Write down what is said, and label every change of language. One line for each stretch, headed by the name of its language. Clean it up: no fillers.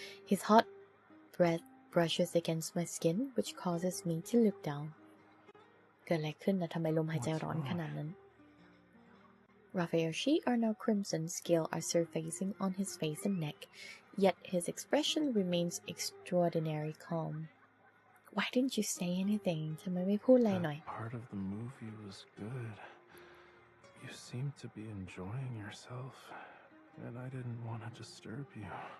English: His hot breath brushes against my skin, which causes me to look down.
Thai: เกิดอะไรขึ้นนะทำไมลมหายใจร้อนขนาดนั้น
English: Raphael's cheeks are now crimson. Scales are surfacing on his face and neck, yet his expression remains extraordinarily calm. Why didn't you say anything?
Thai: ทำไมไม่พูดอะไรหน่อย
English: That part of the movie was good. You seem to be enjoying yourself.And I didn't want to disturb you.